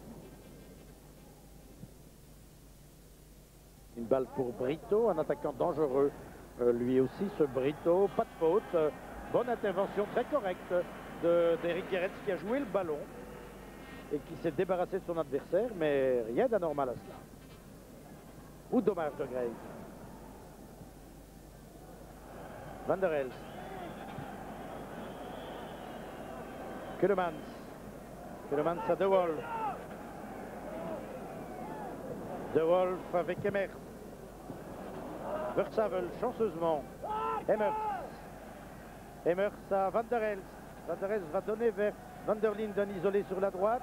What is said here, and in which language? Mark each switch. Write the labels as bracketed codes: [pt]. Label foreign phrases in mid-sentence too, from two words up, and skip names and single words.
[fr] Une balle pour Brito, un attaquant dangereux, lui aussi, ce Brito, pas de faute. Bonne intervention, très correcte d'Éric Guéretz qui a joué le ballon et qui s'est débarrassé de son adversaire, mais rien d'anormal à cela. Ou dommage de Grace. Van der Elst. Keulemans. Keulemans à De Wolf. De Wolf avec Emers. Versavel, chanceusement. Emers. Emers à Van der Elst. Van der Elst va donner vers Van der Linden isolé sur la droite.